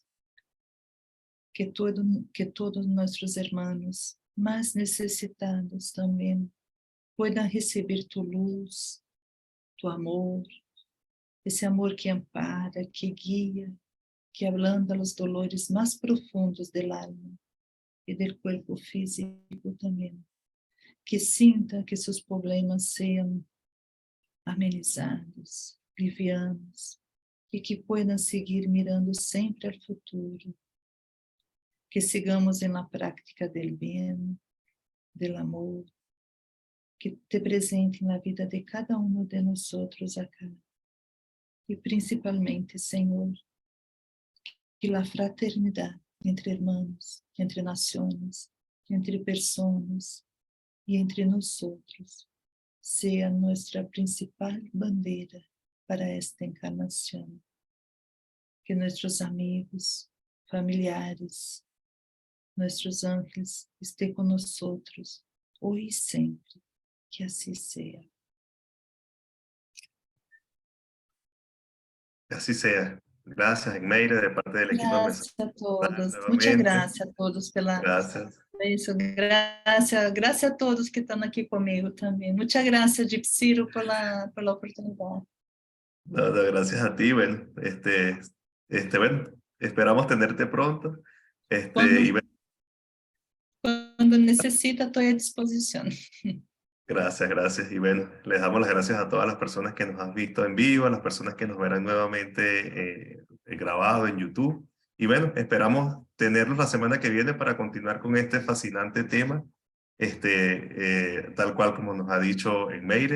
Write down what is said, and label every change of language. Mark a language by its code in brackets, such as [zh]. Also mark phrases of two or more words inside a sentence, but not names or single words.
[pt] Que todos nossos irmãos mais necessitados também puedan receber tu luz, tu amor, esse amor que ampara, que guia, que ablanda os dolores mais profundos [es] del alma [pt] e del corpo físico também. Que sinta que seus problemas sejam amenizados, livianos, e que puedan seguir mirando sempre ao futuro. Que sigamos na prática del bem, del amor, que te presente na vida de cada de nós acá. E principalmente, Senhor, que a fraternidade entre irmãos, entre nações, entre pessoas e entre nós seja nossa principal bandeira para esta encarnação. Que nossos amigos, familiares, nossos ángeles estejam conosco hoje e sempre. Que assim seja. [es] Que así sea. Gracias, Emeire, de parte del equipo de [pt] Graças a todos. Muitas [es] nuevamente. [pt] graças a todos pela [es] Gracias. [pt] isso. Graças a todos que estão aqui comigo também. Muitas graças, Gipsiro, pela oportunidade. [es] No, gracias a ti. Bueno, bueno, esperamos tenerte pronto. Y bueno, [pt] Quando necessita, estou à disposição. [es] gracias. Y bueno, les damos las gracias a todas las personas que nos han visto en vivo, a las personas que nos verán nuevamente grabado en YouTube. Y bueno, esperamos tenerlos la semana que viene para continuar con este fascinante tema, tal cual como nos ha dicho Emeire.